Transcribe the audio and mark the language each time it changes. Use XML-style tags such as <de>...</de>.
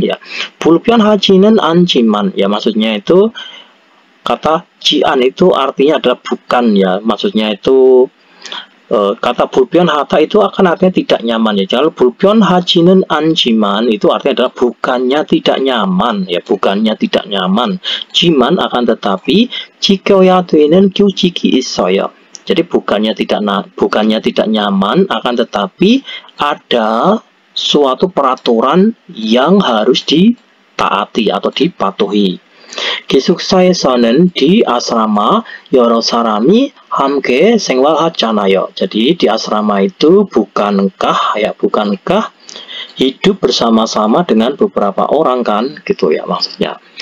<id>Ya</id> <ko>불편하지는 않지만,</ko> <id>ya maksudnya itu kata jian itu artinya adalah bukan ya, maksudnya itu kata 불편하다 itu akan artinya tidak nyaman ya. Kalau</id> <ko>불편하지는 않지만</ko> <id>itu artinya adalah bukannya tidak nyaman ya, bukannya tidak nyaman.</id> <ko>지만</ko> <id>akan tetapi</id> <ko>지켜야 되는 규칙이 있어요.</ko> <id>Jadi bukannya tidak nyaman, akan tetapi ada suatu peraturan yang harus ditaati atau dipatuhi.</id> <ko>기숙사에서는</ko> <id>di asrama</id> <ko>여러 사람이 함께 생활하잖아요.</ko> <id>Jadi di asrama itu bukankah hidup bersama-sama dengan beberapa orang kan gitu ya maksudnya.</id>